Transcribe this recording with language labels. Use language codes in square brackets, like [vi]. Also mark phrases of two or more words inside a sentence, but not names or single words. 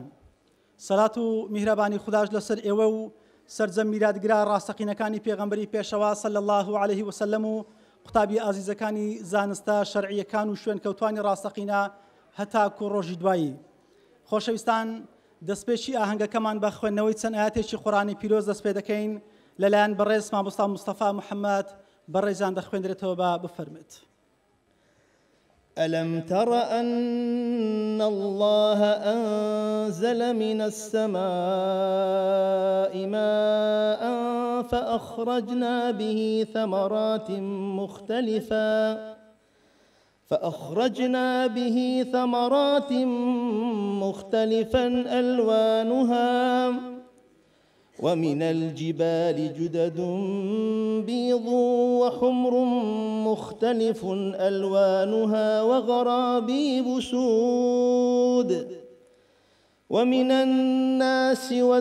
[ckb] سەلات و میهرەبانی خوداش لەسەر ئێوە و سەرجەم میراتگرا ڕاستەقینەکانی پێغەمبەری پێشەوا [ar] صلی الله عليه وسلم [ckb] و قوتابی ئازیزەکانی زانستە شەرعیەکان و شوێن کەوتوانی ڕاستەقینە هەتاکو ڕۆژی دوایی. خۆشەویستان دەستپێکی ئاهەنگەکەمان بە خوێندنەوەی چەند ئاەتێکی قورئانی پیرۆز دەست پێ دەکەین لەلایەن بەڕێز مامۆستا مستەفا محەممەد بەڕێزان دەخوێندرێتەوە بە بفەرمێت. [ar] ألم تر أن الله أنزل من السماء ماء فأخرجنا به ثمرات مختلفا ألوانها ومن الجبال جدد بيض وحمر مختلف ألوانها وغرابيب سود ومن الناس